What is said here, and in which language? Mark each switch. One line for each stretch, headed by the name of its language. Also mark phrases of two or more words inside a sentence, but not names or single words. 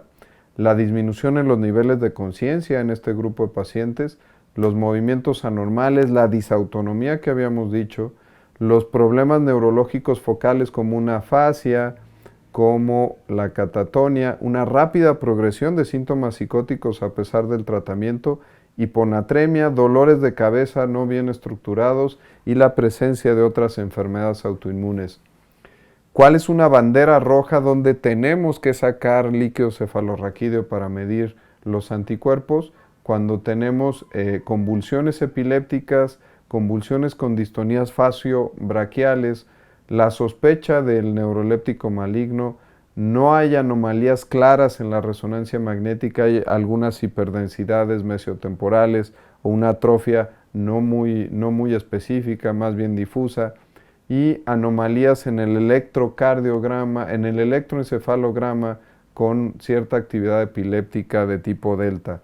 Spanish: La disminución en los niveles de conciencia en este grupo de pacientes, los movimientos anormales, la disautonomía que habíamos dicho, los problemas neurológicos focales como una afasia, como la catatonia, una rápida progresión de síntomas psicóticos a pesar del tratamiento, hiponatremia, dolores de cabeza no bien estructurados y la presencia de otras enfermedades autoinmunes. ¿Cuál es una bandera roja donde tenemos que sacar líquido cefalorraquídeo para medir los anticuerpos? Cuando tenemos convulsiones epilépticas, convulsiones con distonías facio-braquiales, la sospecha del neuroléptico maligno, no hay anomalías claras en la resonancia magnética, hay algunas hiperdensidades mesiotemporales o una atrofia no muy específica, más bien difusa, y anomalías en el electrocardiograma, en el electroencefalograma con cierta actividad epiléptica de tipo delta.